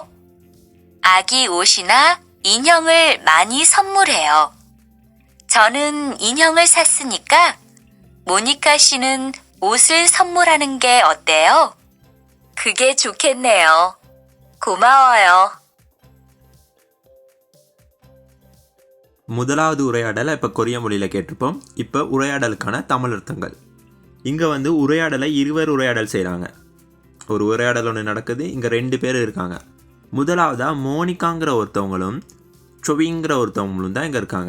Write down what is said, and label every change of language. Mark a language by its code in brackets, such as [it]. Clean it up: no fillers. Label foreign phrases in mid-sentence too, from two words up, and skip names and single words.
[ko] 아기 옷이나 인형을 많이 선물해요. 저는 인형을 샀으니까 모니카 씨는 옷을 선물하는 게 어때요? 그게 좋겠네요. 고마워요. [ta] முதலாவது உரையாடலை இப்போ கொரிய மொழியில் கேட்டிருப்போம். இப்போ உரையாடலுக்கான தமிழ் அர்த்தங்கள். இங்கே உரையாடலை இருவர் உரையாடல் செய்கிறாங்க. ஒரு உரையாடல் ஒன்று நடக்குது. இங்கே 2 பேர் இருக்காங்க. முதலாவதாக மோனிகாங்கிற ஒருத்தவங்களும் சொவிங்கிற ஒருத்தவங்களும் தான் இங்கே இருக்காங்க.